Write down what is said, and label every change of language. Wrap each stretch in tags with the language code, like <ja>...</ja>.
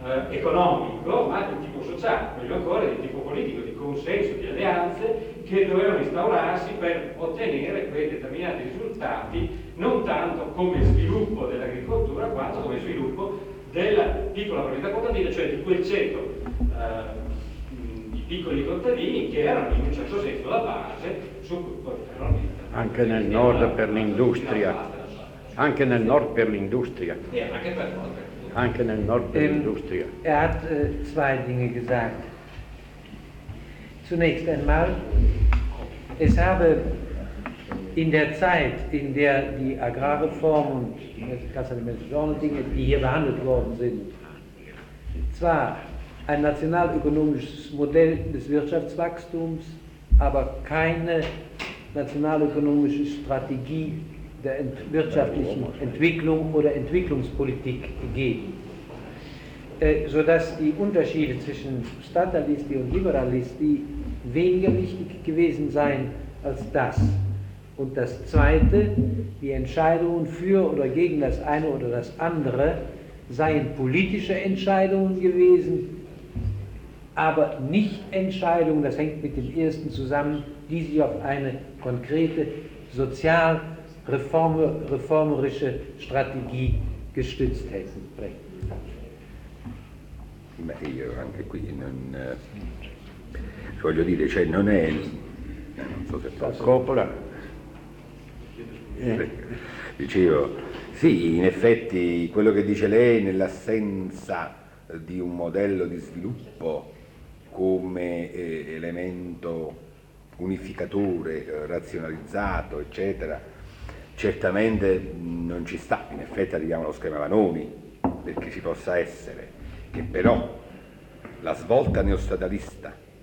<it>economico, ma di tipo sociale, meglio ancora di tipo politico, di consenso, di alleanze che dovevano instaurarsi per ottenere quei determinati risultati, non tanto come sviluppo dell'agricoltura, quanto come sviluppo della piccola proprietà contadina, cioè di quel ceto di piccoli contadini che erano in un certo senso la base su cui potevano. Anche nel nord per l'industria. Anche nel nord per l'industria. Anche nel nord per l'industria.</it> <de>Er hat zwei Dinge gesagt. Zunächst einmal, es habe in der Zeit, in der die Agrarreform und das Casa de Mezzogiorno-Dinge, die hier behandelt worden sind, zwar ein nationalökonomisches Modell des Wirtschaftswachstums, aber keine nationalökonomische Strategie der wirtschaftlichen Entwicklung oder Entwicklungspolitik gegeben. Sodass die Unterschiede zwischen Statalisti und Liberalisti weniger wichtig gewesen seien als das. Und das Zweite, die Entscheidungen für oder gegen das eine oder das andere seien politische Entscheidungen gewesen, aber nicht Entscheidungen, das hängt mit dem ersten zusammen, die sich auf eine konkrete sozialreformerische Strategie gestützt hätten.</de> <it>Beh, io anche qui non voglio dire, cioè non è, non so se posso. Coppola. Dicevo, sì, in effetti quello che dice lei nell'assenza di un modello di sviluppo come elemento unificatore, razionalizzato, eccetera, certamente non ci sta, in effetti arriviamo allo schema Vanoni, perché ci possa essere, che però la svolta neostatalista</it>